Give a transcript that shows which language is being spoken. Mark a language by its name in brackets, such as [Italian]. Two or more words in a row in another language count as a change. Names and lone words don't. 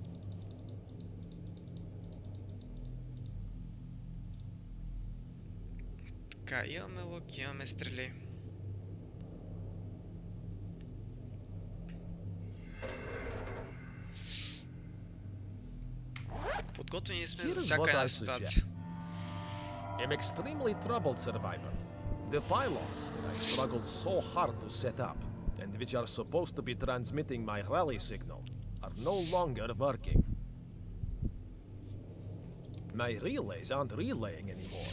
[Bulgarian] Така, имаме лък, имаме стрели. Подготвени сме за всяка една ситуация. [English] I'm extremely troubled survivor. The pylons that I struggled so hard to set up, and which are supposed to be transmitting my rally signal, are no longer working. My relays aren't relaying anymore.